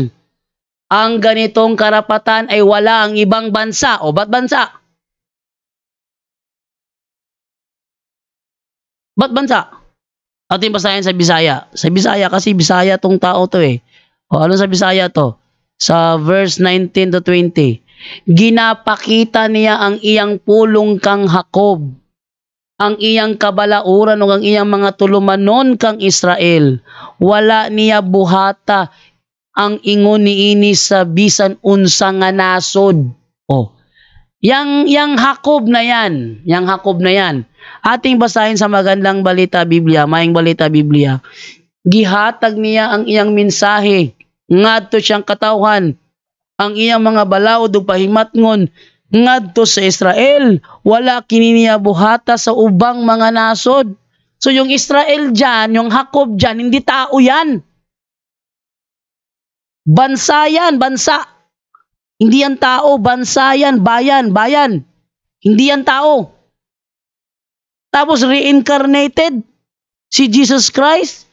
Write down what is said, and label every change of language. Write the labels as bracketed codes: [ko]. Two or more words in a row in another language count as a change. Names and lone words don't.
[tl] Ang ganitong karapatan ay wala ang ibang bansa. O ba't bansa? Ba't bansa? Ating basahin sa Bisaya. Sa Bisaya kasi Bisaya tong tao to eh. O ano sa Bisaya to? Sa verse 19 to 20. [ceb] Ginapakita niya ang iyang pulong kang Jacob, ang iyang kabalauran o ang iyang mga tulumanon kang Israel. Wala niya buhata ang ingon niini sa bisan unsa nga nasod. [tl] Oh. Yang Jacob na yan. Yang Jacob na yan. Ating basahin sa magandang balita Biblia, maing balita Biblia. Gihatag niya ang iyang mensahe ngadto siyang katawhan, ang iyang mga balaod ug pahimatngon ngadto sa Israel. Wala kini niya buhata sa ubang mga nasod. So yung Israel dyan, yung Jacob dyan, hindi tao yan. Bansa yan, bansa. Hindi yan tao, bansa yan, bayan, bayan. Hindi yan tao. Tapos reincarnated si Jesus Christ.